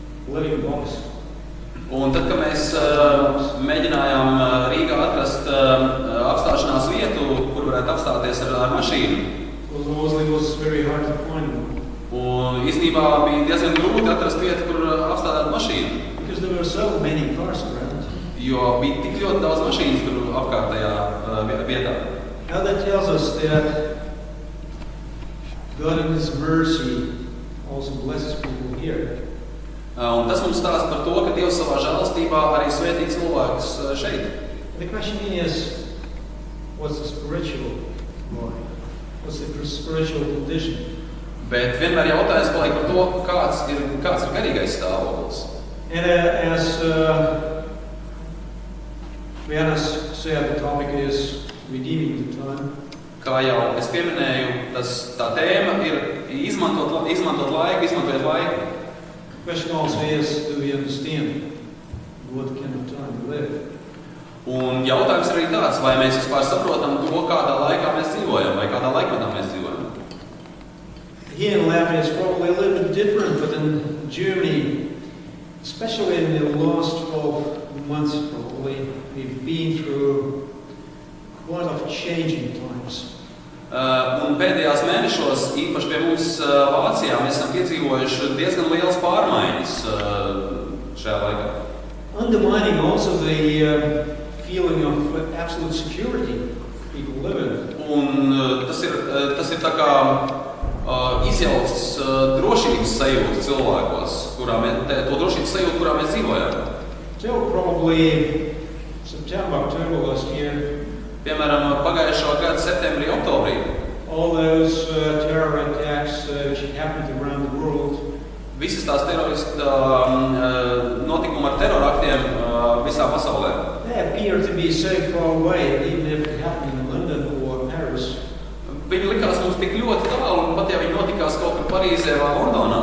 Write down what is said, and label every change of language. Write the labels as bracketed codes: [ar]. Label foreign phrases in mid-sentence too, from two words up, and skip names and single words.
[en] living box. [lv] Un tad, kad mēs mēģinājām Rīgā atrast apstāšanās vietu, kur varētu apstāties ar mašīnu. [en] It was very hard to find one. [lv] Un īstenībā bija diezgan grūti atrast vietu, kur apstādāt mašīnu. [en] Because there were so many cars around. [lv] Jo bija tik ļoti daudz mašīnas tur apkārtējā vietā. [en] Now that tells us that God in His mercy also blesses people here. [lv] Un tas mums stāsta par to, ka Dievs savā žēlastībā arī svētī cilvēkus šeit. [en] The question is, what's the spiritual life? What's the spiritual condition? [lv] Bet vienmēr jautājums paliek par to, kāds ir garīgais stāvoklis. [en] And as Vienas said, the topic is redeeming the time. [lv] Kā jau es pieminēju, tā tēma ir izmantot laiku, izmantojot laiku. [en] The question also is, do we understand what kind of time we live? [lv] Un jautājums arī tāds, vai mēs vispār saprotam to, kādā laikā mēs dzīvojam, vai kādā laikmetā mēs dzīvojam. [en] Here in Latvia it's probably a little bit different, but in Germany, especially in the last 12 months probably, we've been through quite a lot of changing times. [lv] Un pēdējās mēnešos, īpaši pie mums Vācijā, mēs esam piedzīvojuši diezgan lielas pārmaiņas šajā laikā. [en] Undermining also the feeling of absolute security people live in. [lv] Un tas ir tā kā izjaucis drošības sajūtu cilvēkos, to drošības sajūtu, kurā mēs dzīvojam. [en] Till probably September, October last year. [lv] Piemēram, pagājušā gada septembrī, oktobrī. [en] All those terror attacks which happened around the world. [lv] Visas tās terorista notikumi ar teroraktiem visā pasaulē. [en] They appear to be so far away, even if it happened in London or Paris. [lv] Viņi likās mums tik ļoti tālu, un pat ja viņi notikās kaut kur Parīzē vai Londonā.